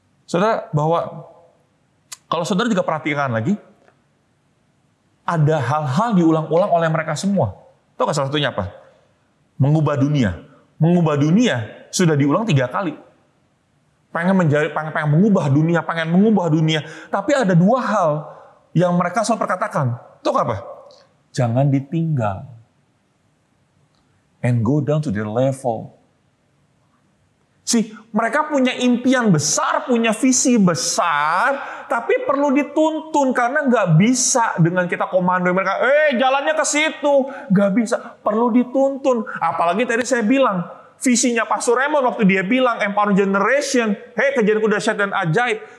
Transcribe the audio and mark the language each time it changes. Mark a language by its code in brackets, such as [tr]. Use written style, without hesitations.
[id] Saudara, bahwa kalau saudara juga perhatikan lagi, ada hal-hal diulang-ulang oleh mereka semua. Tahu nggak salah satunya apa? Mengubah dunia. Mengubah dunia sudah diulang 3 kali. Pengen mengubah dunia. Tapi ada 2 hal yang mereka selalu perkatakan. Tahu apa? Jangan ditinggal. [en] And go down to their level. [id] Mereka punya impian besar, punya visi besar, tapi perlu dituntun karena nggak bisa dengan kita komando mereka. Jalannya ke situ, nggak bisa. Perlu dituntun. Apalagi tadi saya bilang visinya Pastor Raymond waktu dia bilang Empowering Generation, kejadianku dahsyat dan ajaib.